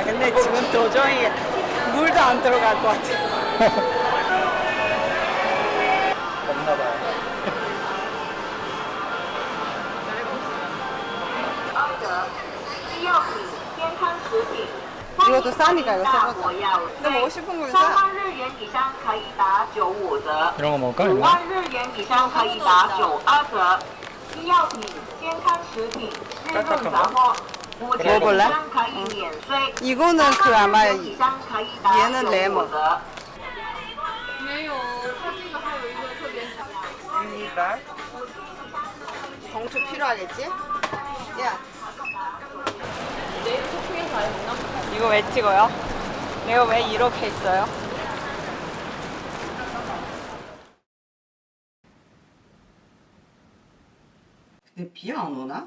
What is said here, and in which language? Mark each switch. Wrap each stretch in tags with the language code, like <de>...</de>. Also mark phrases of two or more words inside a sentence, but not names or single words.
<ko>근데 지금 도저히 물도 안 들어갈 것 같아. 없나봐요. 이것도 싸니까 이거 써보자. 근데 먹고 싶은 거 사.</ko> <zh>3万日元以上可以打95折，</zh> <ko>이런 거 먹을까?</ko> <zh>5</zh> <ko>이거?</ko> <zh>万日元以上可以打92折。医药品、健康食品、日用杂货，5千以上可以免税。</zh> <ko>이거는 그 아마</ko> <zh>3万日元以上可以打</zh> <ko>얘는 레몬.</ko> <zh>95折。</zh> <ko>feedback. 봉투 필요하겠지? 야. 이거 왜 찍어요? 내가 왜 이렇게 있어요? 근데 비 안 오나?</ko>